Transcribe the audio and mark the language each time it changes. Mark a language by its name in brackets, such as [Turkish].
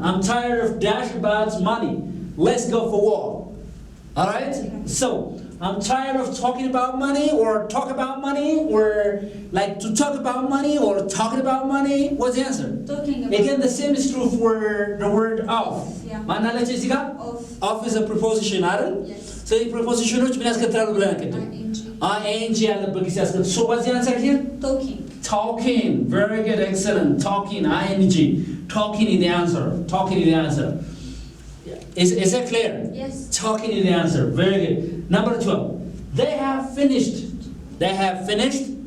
[English] I'm tired of dash about money. Let's go for war. All right? So, I'm tired of talking about money, or talk about money, or like to talk about money, or talking about money. What's the answer? Talking about. Again, the same is true for the word of. Yeah. Of. Of is a preposition, [Amharic] አይደል? [English] Yes. So the prepositions [Amharic] ምን ያስከትላሉ ብለን አንቀጥም? ing ያለበት ጊዜ ያስከትላል. [English] So what's the answer here? Talking. Talking. Very good, excellent. Talking, ing. Talking is the answer. Talking is the answer. Is that clear? Yes. Talking is the answer. Very good. Number 12. They have finished. They have finished.